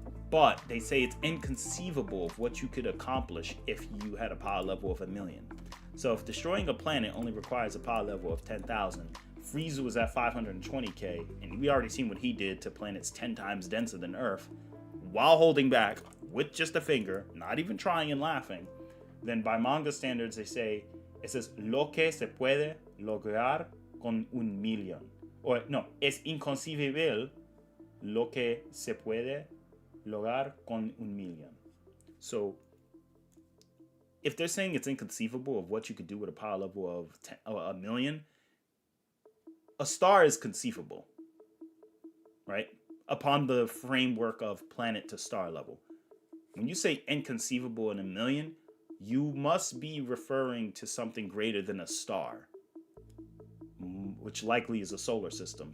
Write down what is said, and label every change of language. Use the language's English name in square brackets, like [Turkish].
[English] But they say it's inconceivable of what you could accomplish if you had a power level of 1 million. So if destroying a planet only requires a power level of 10,000, Frieza was at 520k, and we already seen what he did to planets 10 times denser than Earth, while holding back with just a finger, not even trying and laughing. Then by manga standards, it says, [Spanish] lo que se puede lograr con 1 millón. Or no, es inconcebible lo que se puede lograr con 1 millón. [English] So if they're saying it's inconceivable of what you could do with a power level of 1 million, a star is conceivable, right? Upon the framework of planet to star level. When you say inconceivable in 1 million, you must be referring to something greater than a star, which likely is a solar system.